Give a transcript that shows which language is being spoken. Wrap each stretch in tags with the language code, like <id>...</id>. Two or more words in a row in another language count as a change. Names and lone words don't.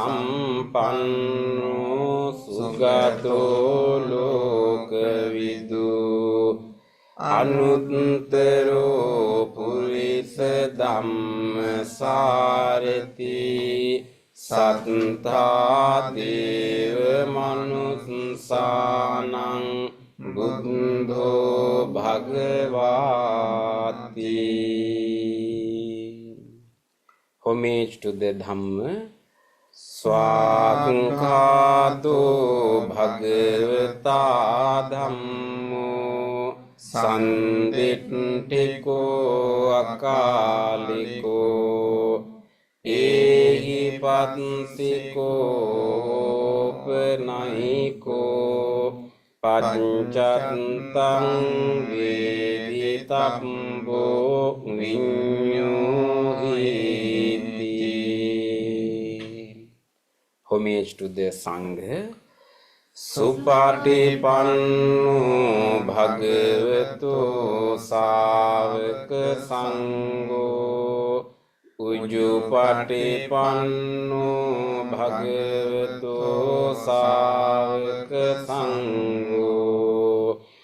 <pi>සම්පන්නෝ සුගතෝ ලෝකවිදු අනුත්තරෝ පුරිස ධම්මසාරති සත්තා දේව මනුස්සානං බුද්ධෝ භගවාති.</pi> <en>Homage to the Dhamma.</en> <pi>Swāṅkhāto bhagavata dhammo sanditthiko akaliko ehi pansiko panahiko panccattang veditabbo viññohiti.</pi> <en>Homage to the Sangha.</en> <pi>Supatipanno bhagavato sāvaka sangho Ujupatipanno bhagavato sāvaka sangho</pi>